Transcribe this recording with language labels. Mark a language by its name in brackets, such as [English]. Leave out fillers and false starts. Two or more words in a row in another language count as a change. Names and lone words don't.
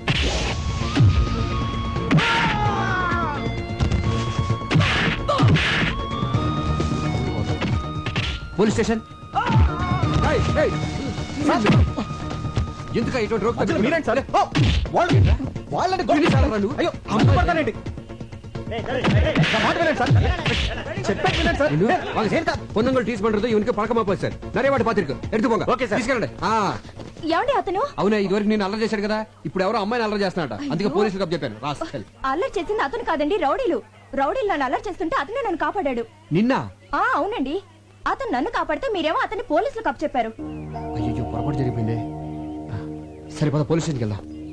[Telugu] పోలీస్ స్టేషన్. ఎందుక ఇటువంటి రోగ్ తగ్గుతుంది? మీరేంటి సార్? వాళ్ళని అయ్యో అమ్మపడతానండి. [Tamil] பொண்ணுங்கள் டீஸ் பண்றது இவனுக்கு பழக்கமா போச்சு சார். நிறைய வாட்டி பாத்திருக்கு. எடுத்து போங்க. [Telugu] ఓకే సార్. తీసుకెళ్ళండి. ఏమండి అతను? అవునా ఇదివరకు నేను అల్లరి చేశాడు కదా, ఇప్పుడు ఎవరో అమ్మాయిని అల్లరి చేస్తున్నాడు. అందుకే పోలీసులకు చెప్పాను. రాస్కెల్. అల్లరి చేసింది అతను కాదండి, రౌడీలు. రౌడీలు నన్ను అల్లరి చేస్తుంటే అతనే నన్ను కాపాడాడు. నిన్న అవునండి, అతను నన్ను కాపాడితే మీరేమో అతన్ని పోలీసులకు అప్పచెప్పారు. అయ్యో పొరపాటు జరిగిపోయింది. సరిపోదా పోలీస్ స్టేషన్కి వెళ్దాం.